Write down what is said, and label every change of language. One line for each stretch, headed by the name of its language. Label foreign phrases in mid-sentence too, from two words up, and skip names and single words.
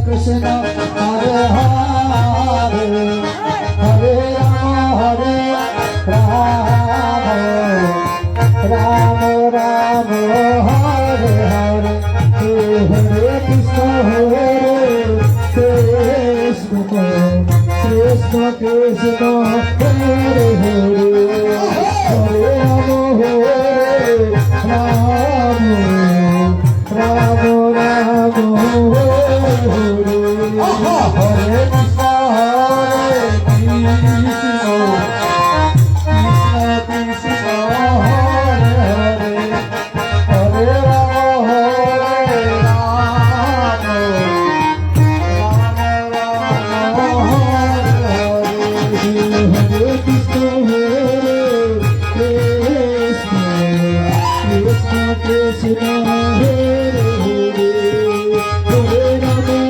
Sanskrit: কৃষ্ণ হরে হরে হরে রাম রাম রাম হরে হরে হরে কৃষ্ণ কৃষ্ণ কৃষ্ণ কৃষ্ণ হরে হরে হরে রাম রাম রাম হরে হরে হরে কৃষ্ণ হরে কৃষ্ণ হরে রাম হরে কৃষ্ণ কৃষ্ণ হরে হরে হরে রাম